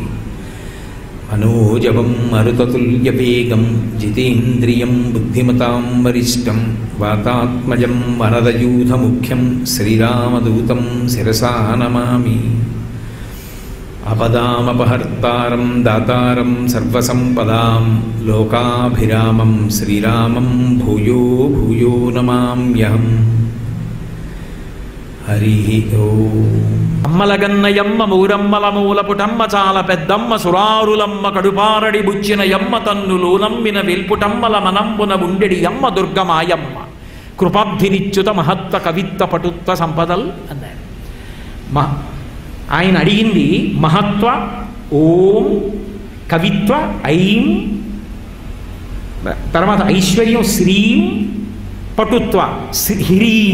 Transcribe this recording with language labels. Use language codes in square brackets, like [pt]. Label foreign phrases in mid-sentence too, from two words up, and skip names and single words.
[sa] मनोजवं मरुततुल्यवेगं जितेन्द्रियं बुद्धिमतां वरिष्ठं वातात्मजं वरदयूथमुख्यं श्रीरामदूतं शिरसा नमामि। आपदामपहर्तारं दातारं सर्वसम्पदां लोकाभिरामं श्रीरामं भूयो भूयो नमाम्यहम्। हरि ओम्। [te] అమ్మలగన్నయమ్మ మూరమ్మల మూలపుటమ్మ చాల పెద్దమ్మ సురారులమ్మ కడుపారడి బుచ్చిన యమ్మ తన్నులు నమ్మిన వెల్పుటమ్మల మనంబున ఉండెడి యమ్మ దుర్గమాయమ్మ కృపాబ్ధినిచ్యుత మహత్వ కవిత్వ పటుత్వ సంపదల్ అన్నారు. ఆయన అడిగింది మహత్వ ఓం, కవిత్వ ఐం, తర్వాత ఐశ్వర్యం శ్రీం, పటుత్వ హ్రీం.